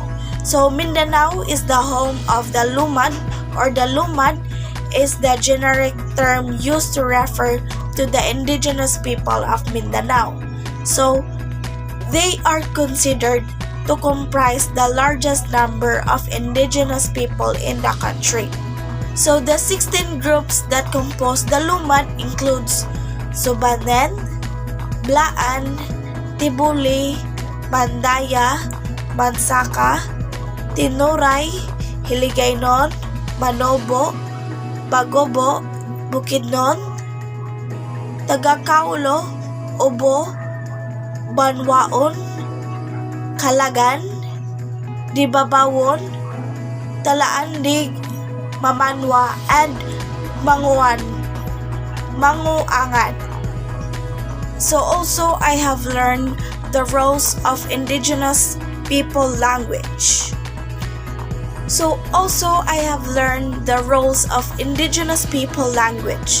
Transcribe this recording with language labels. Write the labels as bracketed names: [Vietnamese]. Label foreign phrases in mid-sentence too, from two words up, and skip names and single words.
[English] So Mindanao is the home of the Lumad, or the Lumad is the generic term used to refer to the indigenous people of Mindanao. So they are considered to comprise the largest number of indigenous people in the country. So the 16 groups that compose the Lumad includes Subanen, Blaan, Tibuli, Mandaya, Mansaka, Tinuray, Hiligaynon, Manobo, Bagobo, Bukidnon, Tagakaulo, Obo, Banwaon, Kalagan, Dibabawon, Talaandig, Mamanwa, and Manguangan. So also I have learned the roles of indigenous people language. So also I have learned the roles of indigenous people language.